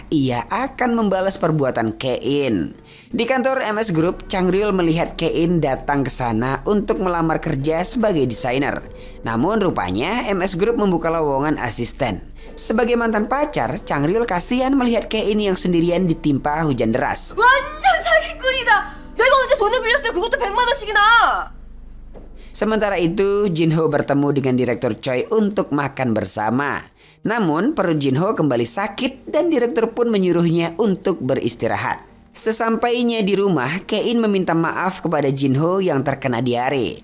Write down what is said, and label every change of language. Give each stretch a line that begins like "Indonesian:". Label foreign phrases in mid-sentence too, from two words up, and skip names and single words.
Indonesian: Ia akan membalas perbuatan Kain. Di kantor MS Group, Chang-ryul melihat Kain datang ke sana untuk melamar kerja sebagai desainer. Namun rupanya MS Group membuka lowongan asisten. Sebagai mantan pacar, Chang-ryul kasihan melihat Kain yang sendirian ditimpa hujan deras.
Korean: 완전 사기꾼이다. 내가 언제 돈을 빌렸어요? 그것도 100만 원씩이나.
Indonesian: Sementara itu, Jinho bertemu dengan Direktur Choi untuk makan bersama. Namun, perut Jinho kembali sakit dan direktur pun menyuruhnya untuk beristirahat. Sesampainya di rumah, Kain meminta maaf kepada Jinho yang terkena diare.